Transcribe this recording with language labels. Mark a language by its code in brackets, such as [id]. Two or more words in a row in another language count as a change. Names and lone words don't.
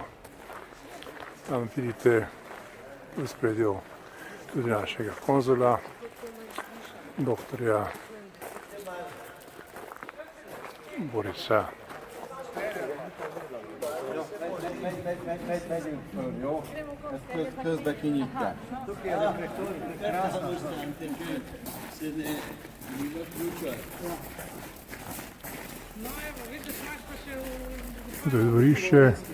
[sl] Tam vidite v spredju tudi našega konzula, doktorja Borisa. [hu] Megyünk föl, jó? Ezt közben kinyitják. [sl] To je dvorišče.